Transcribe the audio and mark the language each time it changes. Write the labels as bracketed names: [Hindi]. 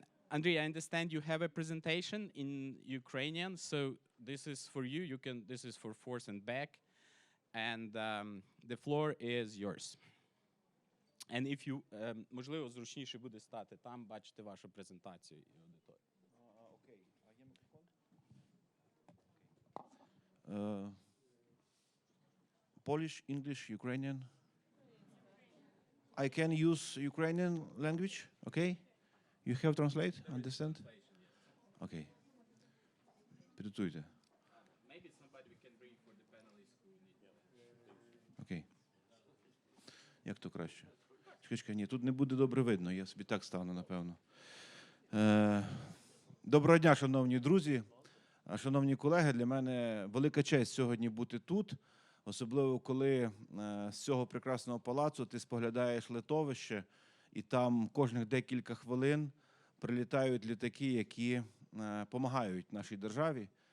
[English] Andriy, I understand you have a presentation in Ukrainian, so this is for you. This is for force and back, and the floor is yours. And if you, [Ukrainian] можливо, зручніше буде стати там, бачити вашу презентацію і аудиторію. Окей. А є мікрофон? [English] Polish, English, Ukrainian. I can use Ukrainian language, okay? You have translate, understand? [Ukrainian] Okay. Підготуйте. [English] Maybe somebody we can bring for the panelists who need. [Ukrainian] Окей. Як то краще? Чекай, ні, тут не буде добре видно, я собі так стану, напевно. Доброго дня, шановні друзі, шановні колеги. Для мене велика честь сьогодні бути тут, особливо коли з цього прекрасного палацу ти споглядаєш литовище, і там кожних декілька хвилин прилітають літаки, які допомагають нашій державі.